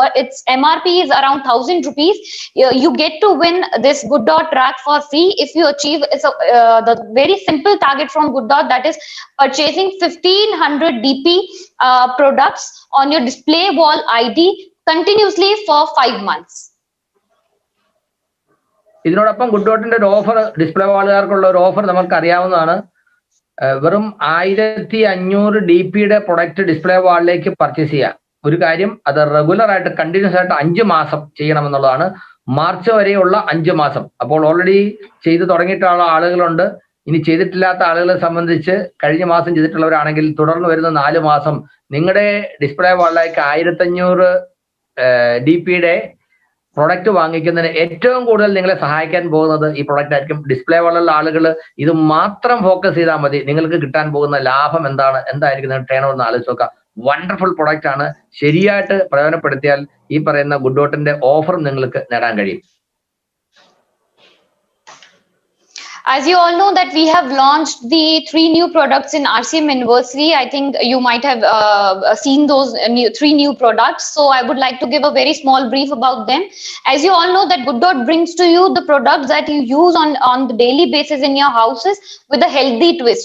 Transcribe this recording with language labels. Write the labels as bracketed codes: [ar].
[en] Its MRP is around 1000 rupees. You get to win this Good Dot rack for free if you achieve the very simple target from Good Dot, that is purchasing 1500 DP products on your display wall ID continuously for 5 months. [ml] ഇതിനോടൊപ്പം good ഡോട്ടിന്റെ ഒരു offer, display വാളുകാർക്കുള്ള ഒരു offer നമുക്ക് അറിയാവുന്നതാണ്. വെറും 1500 DPയുടെ product display വാളിലേക്ക് purchase ചെയ്യാം. ഒരു കാര്യം, അത് റെഗുലർ ആയിട്ട് കണ്ടിന്യൂസ് ആയിട്ട് 5 മാസം ചെയ്യണമെന്നുള്ളതാണ്. മാർച്ച് വരെയുള്ള 5 മാസം. അപ്പോൾ ഓൾറെഡി ചെയ്ത് തുടങ്ങിയിട്ടുള്ള ആളുകളുണ്ട്. ഇനി ചെയ്തിട്ടില്ലാത്ത ആളുകളെ സംബന്ധിച്ച് കഴിഞ്ഞ മാസം ചെയ്തിട്ടുള്ളവരാണെങ്കിൽ തുടർന്ന് വരുന്ന 4 മാസം നിങ്ങളുടെ ഡിസ്പ്ലേ വാളിലേക്ക് 1500 DPയുടെ പ്രൊഡക്റ്റ് വാങ്ങിക്കുന്നതിന് ഏറ്റവും കൂടുതൽ നിങ്ങളെ സഹായിക്കാൻ പോകുന്നത് ഈ പ്രൊഡക്റ്റ് ആയിരിക്കും. ഡിസ്പ്ലേ വാളുള്ള ആളുകൾ ഇത് മാത്രം ഫോക്കസ് ചെയ്താൽ മതി. നിങ്ങൾക്ക് കിട്ടാൻ പോകുന്ന ലാഭം എന്തായിരിക്കും ടേൺ ഓവർ എന്ന് ആലോചിച്ച് നോക്കുക. വണ്ടർഫുൾ പ്രൊഡക്റ്റ് ആണ്. ശരിയായിട്ട് പ്രയോജനപ്പെടുത്തിയാൽ ഈ പറയുന്ന ഗുഡ് ഡോട്ടിന്റെ ഓഫറും നിങ്ങൾക്ക് നേടാൻ കഴിയും. [en] As you all know that we have launched the 3 new products in RCM anniversary. I think you might have seen those 3 new products. So I would like to give a very small brief about them. As you all know that Good Dot brings to you the products that you use on the daily basis in your houses with a healthy twist.